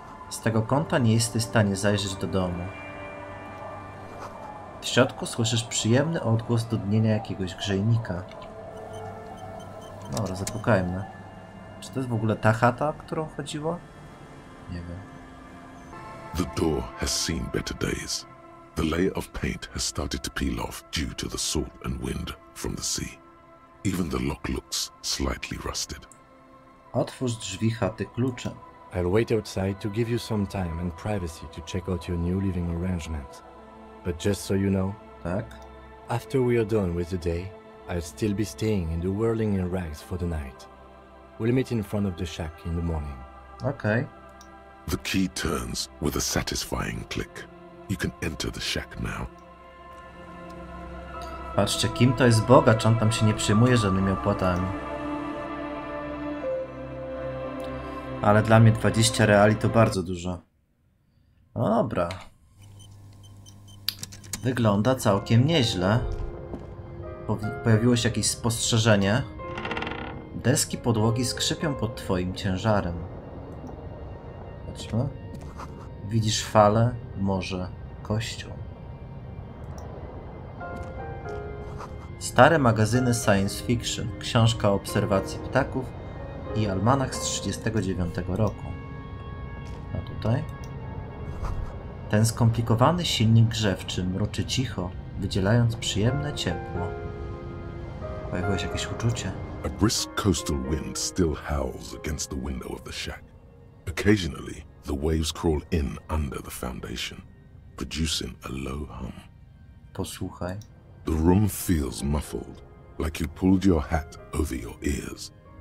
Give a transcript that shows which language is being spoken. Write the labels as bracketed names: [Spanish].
[Polish] Z tego kąta nie jesteś w stanie zajrzeć do domu. W środku słyszysz przyjemny odgłos dudnienia jakiegoś grzejnika. Dobra, zapukajmy. Czy to jest w ogóle ta chata, o którą chodziło? Nie wiem. [English] The door has seen better days. The layer of paint has started to peel off due to the salt and wind from the sea. Even the lock looks slightly rusted. [Polish] Otwórz drzwi chaty kluczem. [English] I'll wait outside to give you some time and privacy to check out your new living arrangements. But just so you know, [Polish] Tak? [English] after we are done with the day, I'll still be staying in the whirling in rags for the night. We'll meet in front of the shack in the morning. [Polish] Okej. [English] The key turns with a satisfying click. You can enter the shack now. [Polish] Patrzcie, Kim to jest bogacz, on tam się nie przejmuje żadnymi opłatami. Ale dla mnie 20 reali to bardzo dużo. No dobra. Wygląda całkiem nieźle. Pojawiło się jakieś spostrzeżenie. Deski podłogi skrzypią pod twoim ciężarem. Patrzmy. Widzisz fale, morze, kościół. Stare magazyny science fiction, książka o obserwacji ptaków i almanach z 1939 roku. A tutaj? Ten skomplikowany silnik grzewczy mruczy cicho, wydzielając przyjemne ciepło. Pojawiło się jakieś uczucie. [English] A brisk coastal wind still howls against the window of the shack. Occasionally, the waves crawl in under the foundation, producing a low hum. [Polish] Posłuchaj. [English] The room feels muffled, like you pulled your hat over your ears.